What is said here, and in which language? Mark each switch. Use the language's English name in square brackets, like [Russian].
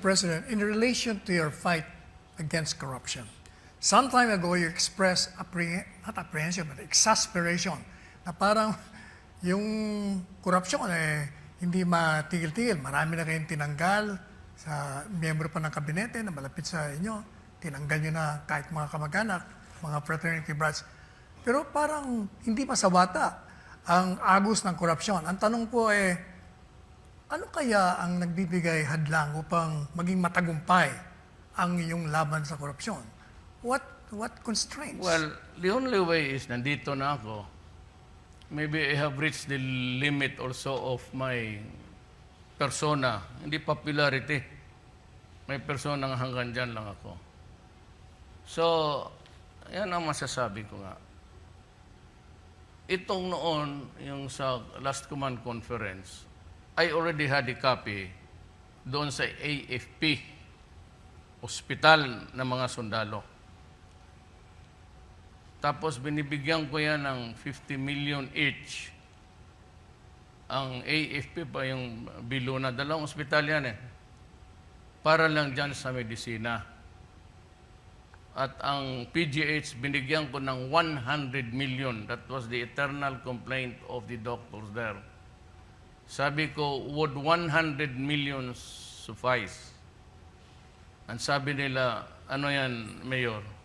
[English] President, in relation to your fight against corruption, some time ago you expressed not apprehension, but exasperation na parang yung korupsyon hindi matigil-tigil. [Filipino] Marami na kayong tinanggal sa miyembro pa ng kabinete na malapit sa inyo. Tinanggal nyo na kahit mga kamag-anak, mga fraternity brats. Pero parang hindi pa sawata ang agos ng korupsyon. Ang tanong po ano kaya ang nagbibigay hadlang upang maging matagumpay ang iyong laban sa korupsyon? [English] What constraints? Well, the only way is nandito na ako. Maybe I have reached the limit also of my persona. [Filipino] Hindi popularity. May persona hanggang dyan lang ako. So, yan ang masasabi ko nga. Itong noon, yung sa last command conference, I already had a copy doon sa AFP, ospital ng mga sundalo. Tapos binibigyan ko yan ng 50 million each. Ang AFP pa yung bilo na, 2 ospital yan para lang dyan sa medisina. At ang PGH, binigyan ko ng 100 million. [English] That was the eternal complaint of the doctors there. Sabi ko, would 100 million suffice? [Filipino] Ang sabi nila, ano yan, Mayor?